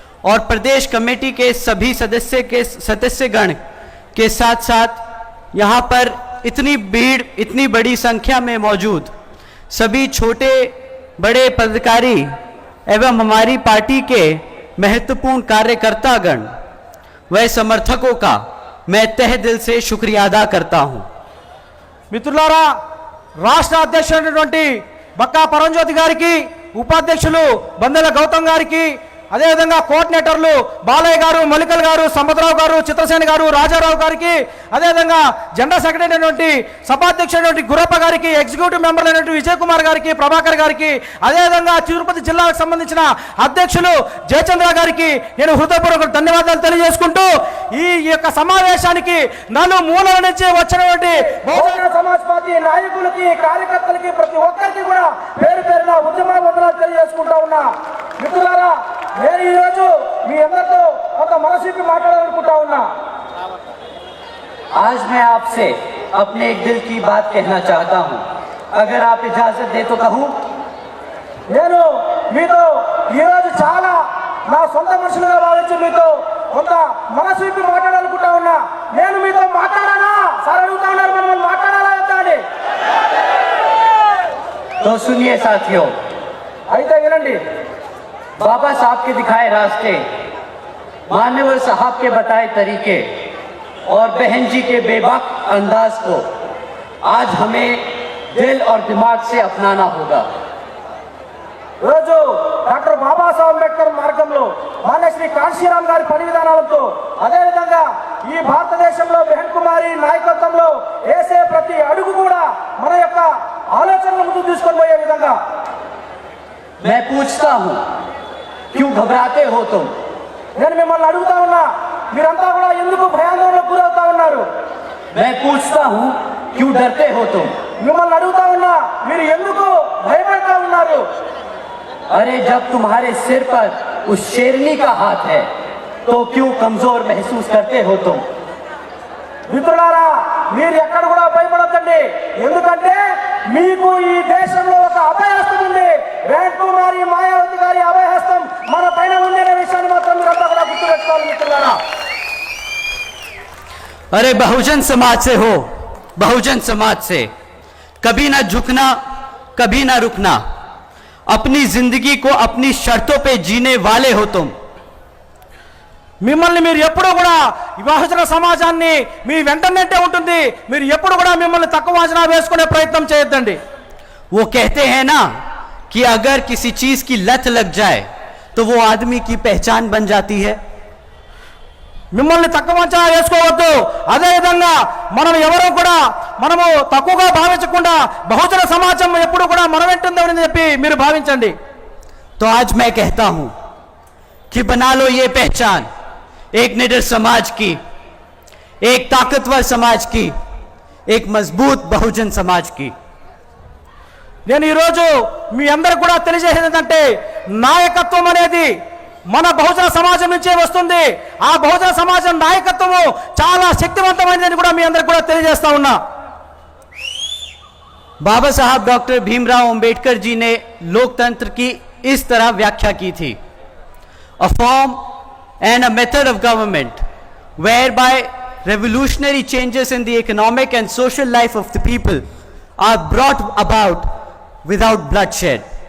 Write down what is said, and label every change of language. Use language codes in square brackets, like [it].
[hi] और प्रदेश कमेटी के सभी सदस्यगण के साथ साथ यहाँ पर इतनी भीड़, इतनी बड़ी संख्या में मौजूद सभी छोटे बड़े पदाधिकारी एवं हमारी पार्टी के महत्वपूर्ण कार्यकर्तागण व समर्थकों का मैं तहे दिल से शुक्रिया अदा करता हूं। [te] మిత్రులారా, రాష్ట్ర అధ్యక్షుడైనటువంటి బక్కా పరంజ్యోతి గారికి, ఉపాధ్యక్షులు బందెల గౌతమ్ గారికి, అదేవిధంగా కోఆర్డినేటర్లు బాలయ్య గారు, మల్లికల్ గారు, సంపత్రావు గారు, చిత్రసేన గారు, రాజారావు గారికి, అదేవిధంగా జనరల్ సెక్రటరీ అయినటువంటి సభాధ్యక్షుడైనటువంటి గురప్ప గారికి, ఎగ్జిక్యూటివ్ మెంబర్ అయినటువంటి విజయ్ కుమార్ గారికి, ప్రభాకర్ గారికి, అదేవిధంగా తిరుపతి జిల్లాకు సంబంధించిన అధ్యక్షులు జయచంద్ర గారికి నేను హృదయపూర్వక ధన్యవాదాలు తెలియజేసుకుంటూ ఈ యొక్క సమావేశానికి నలుమూలల నుంచి వచ్చినటువంటి బహుజన సమాజ్ పార్టీ నాయకులకి, కార్యకర్తలకి, ప్రతి ఒక్కరికి కూడా పేరు పేరున ఉద్యమ వందనాలు తెలియజేసుకుంటా ఉన్నా. మిత్రులారా, నేను ఈరోజు మీ అందరితో ఒక మనసుకి మాట్లాడాలనుకుంటా ఉన్నా. [hi] आज मैं आपसे अपने एक दिल की बात कहना चाहता हूं। अगर आप इजाजत दे तो कहूं। [te] నేను మీతో ఈరోజు చాలా నా సొంత మనుషులుగా భావించి మీతో కొంత మనసు విప్పి మాట్లాడాలనుకుంటా ఉన్నా. నేను మీతో మాట్లాడానా సార్ అడుగుతా ఉన్నారు, మనం మాట్లాడాలా వద్దా అని. [hi] तो सुनिए साथियों, [te] అయితే వినండి. [hi] बाबा साहब के दिखाए रास्ते, मान्यवर साहब के बताए तरीके और बहन जी के बेबाक अंदाज को आज हमें दिल और दिमाग से अपनाना होगा। [te] ఈరోజు డాక్టర్ బాబాసాహెబ్ అంబేద్కర్ మార్గంలో మాన్య శ్రీ కాంశీరామ్ గారి పని విధానాలతో, అదేవిధంగా ఈ భారతదేశంలో బెహన్ కుమారి నాయకత్వంలో వేసే ప్రతి అడుగు కూడా మన యొక్క ఆలోచనలు ముందుకు తీసుకొని పోయే విధంగా. [hi] मैं पूछता हूं, क्यों घबराते हो तुम? [te] నేను మిమ్మల్ని అడుగుతా ఉన్నా, మీరంతా కూడా ఎందుకు భయాందోళనకు గురవుతా ఉన్నారు? [hi] मैं पूछता हूं, क्यों डरते हो तुम? [te] మిమ్మల్ని అడుగుతా ఉన్నా, మీరు ఎందుకు భయపడతా ఉన్నారు? [hi] अरे जब तुम्हारे सिर पर उस शेरनी का हाथ है तो क्यों कमजोर महसूस करते हो तुम? [te] మిత్రులారా, మీరు ఎక్కడ కూడా భయపడద్దండి. ఎందుకంటే మీకు ఈ దేశంలో ఒక అభయహస్తం ఉంది. బెహన్ కుమారి మాయావతి గారి అభయహస్తం మన పైన ఉంది అనే విషయాన్ని మాత్రం మీరంతా కూడా గుర్తుపెట్టుకోవాలి మిత్రులారా. [hi] अरे बहुजन समाज से हो, बहुजन समाज से कभी ना झुकना, कभी ना रुकना, अपनी जिंदगी को अपनी शर्तों पे जीने वाले हो तुम। [te] మిమ్మల్ని మీరు ఎప్పుడూ కూడా ఈ బహుజన సమాజాన్ని మీ వెంటనే ఉంటుంది. మీరు ఎప్పుడు కూడా మిమ్మల్ని తక్కువ అంచనా వేసుకునే ప్రయత్నం చేయొద్దండి. [hi] वो कहते हैं ना कि अगर किसी चीज की लत लग जाए तो वो आदमी की पहचान बन जाती है। [te] మిమ్మల్ని తక్కువ అంచనా వేసుకోవద్దు. అదేవిధంగా మనం ఎవరో కూడా మనము తక్కువగా భావించకుండా బహుజన సమాజం ఎప్పుడు కూడా మన వెంటుందని చెప్పి మీరు భావించండి. [hi] तो आज मैं कहता हूं कि बना लो ये पहचान, एक निडर समाज की, एक ताकतवर समाज की, एक मजबूत बहुजन समाज की। [te] నేను ఈరోజు మీ అందరికి కూడా తెలియజేసేది ఏంటంటే, నాయకత్వం అనేది మన బహుజన సమాజం నుంచే వస్తుంది. ఆ బహుజన సమాజం నాయకత్వము చాలా శక్తివంతమైనదని కూడా మీ అందరికి కూడా తెలియజేస్తా ఉన్నా. [hi] बाबा साहब डॉक्टर भीमराव अंबेडकर जी ने लोकतंत्र की इस तरह व्याख्या की थी, [en] a form and a method of government whereby revolutionary changes in the economic and social life of the people are brought about without bloodshed.